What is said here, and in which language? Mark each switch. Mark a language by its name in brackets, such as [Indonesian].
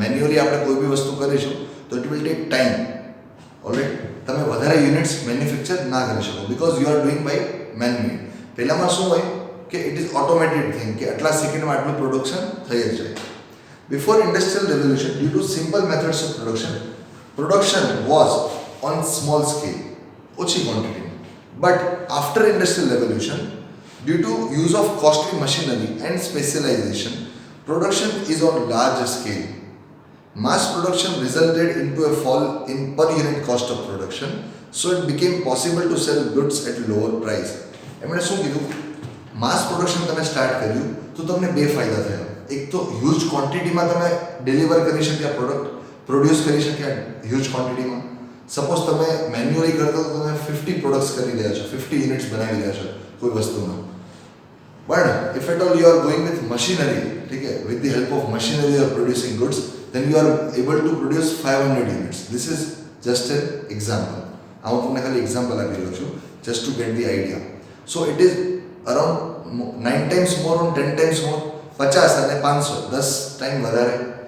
[Gujarati] Manually આપણે કોઈ બી વસ્તુ કરીશું તો [English] It will take time. [Gujarati] Alright, તમે વધારે યુનિટ્સ મેન્યુફેક્ચર ના કરી શકો [English] Because you are doing by manually. [Gujarati] પહેલાંમાં શું હોય કે [English] it is automated thing [Gujarati] કે આટલા સેકન્ડમાં આટલું પ્રોડક્શન થઈ જ જાય. [English] before industrial revolution due to simple methods of production was on small scale, [Gujarati] ઓછી ક્વોન્ટિટીમાં. [English] But after industrial revolution due to use of costly machinery and specialization, production is on large scale. Mass production resulted into a fall in per unit cost of production, so it became possible to sell goods at lower price. [Gujarati] એમણે શું કીધું? માસ production તમે start કર્યું તો તમને બે ફાયદા થયા. એક તો હ્યુજ ક્વોન્ટિટીમાં તમે ડિલિવર કરી શક્યા, પ્રોડક્ટ પ્રોડ્યુસ કરી શક્યા હ્યુજ ક્વોન્ટિટીમાં. સપોઝ તમે મેન્યુઅલી કરતા તો તમે 50 પ્રોડક્ટ્સ કરી રહ્યા છો, 50 યુનિટ્સ બનાવી રહ્યા છો કોઈ વસ્તુના. [English] But if at all you are going with machinery, okay, with the help of machinery you are producing goods, then you are able to produce 500 units. This is just an example. I want to give example just to get the idea. So it is around 9 times more or 10 times more, 50 and 500, 10 times [Gujarati] વધારે.